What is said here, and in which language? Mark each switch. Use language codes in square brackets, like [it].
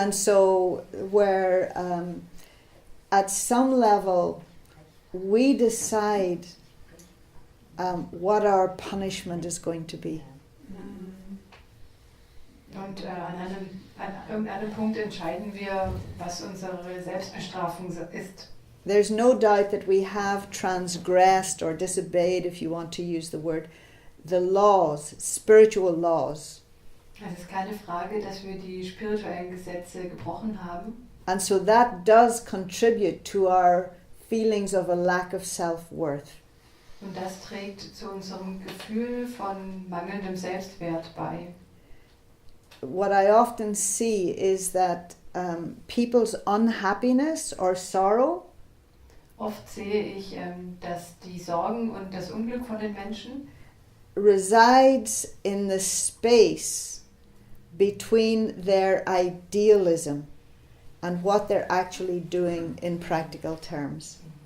[en] and so where at some level we decide what our punishment is going to be. [de] Und an irgendeinem Punkt entscheiden wir, was unsere Selbstbestrafung ist. [en] There's no doubt that we have transgressed or disobeyed, if you want to use the word, the laws, spiritual laws. [de] Es ist keine Frage, dass wir die spirituellen Gesetze gebrochen haben. [en] And so that does contribute to our feelings of a lack of self-worth. [de] Und das trägt zu unserem Gefühl von mangelndem Selbstwert bei. [en] What I often see is that people's unhappiness or sorrow [de] Oft sehe ich, dass die Sorgen und das Unglück von den Menschen [en] resides in the space between their idealism and what they're actually doing in practical terms.